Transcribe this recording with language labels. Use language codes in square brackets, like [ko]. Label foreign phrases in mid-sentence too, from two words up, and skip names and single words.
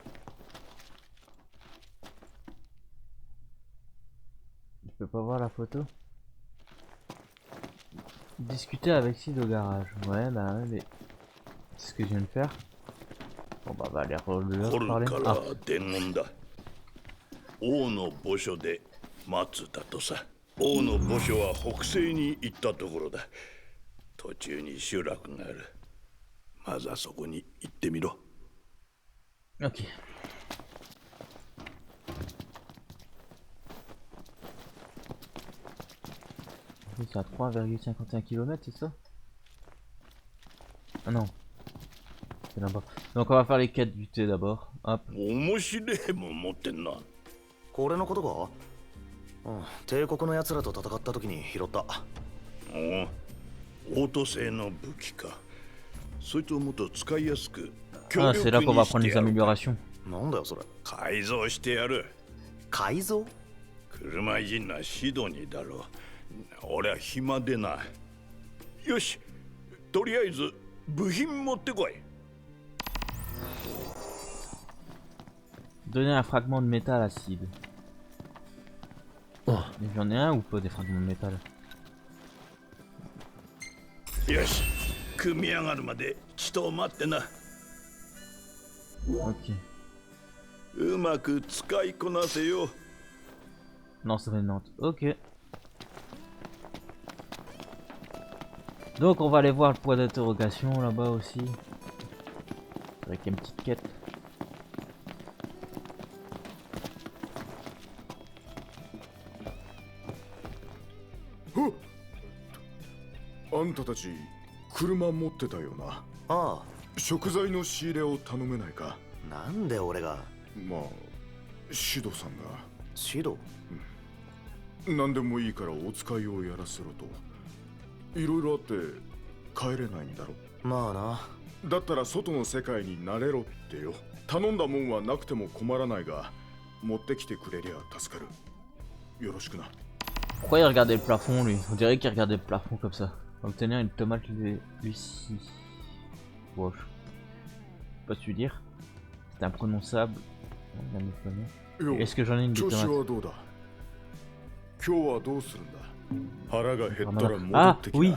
[fr] Je peux pas voir la photo. Discuter avec Sid au garage. Ouais, bah ouais, mais c'est ce que je viens de faire. Bon bah, va aller parler. [ja] から伝言だ。王の墓所で待つだとさ。王の墓所は北西に行ったところだ。途中に集落がある。まずはそこに行ってみろ。 [fr] Ok. C'est à 3,51 km, c'est ça? Ah non. C'est là-bas. Donc on va faire les quêtes du thé d'abord. Hop. [ja] 面白いもん持ってんな。これのことか？うん、帝国の奴らと戦った時に拾った。おお、オート製の武器か。そいつをもっと使いやすく。 [fr] Ah, c'est là qu'on va prendre les améliorations. [ja] なんだよそれ。改造してやる。改造？車いじんなシドニーだろ。俺は暇でな。よし、とりあえず部品持ってこい。 [fr] Donner un fragment de métal à Sid. J'en ai un ou pas des fragments de métal? [ja] よし、組み上がるまでちと待ってな。 [fr] Ok. [ja] うまく使いこなせよ。 [fr] Non, ça fait Nantes. Ok. Donc on va aller voir le point d'interrogation là-bas aussi. Avec une petite quête. [ja] あんたたち車持ってたよな。ああ。食材の仕入れを頼めないか。なんで俺が？まあシドさんが。シド？何でもいいからお使いをやらせろと。いろいろあって帰れないんだろ。まあな。だったら外の世界に慣れろってよ。頼んだもんはなくても困らないが持ってきてくれりゃ助かる。よろしくな。 [fr] Pourquoi il regardait le plafond lui? On dirait qu'il regardait le plafond comme ça. Obtenir une tomate Lucie. Wow, je sais pas su dire. C'est imprononçable. Est-ce que j'en ai une de tomate? Ah oui.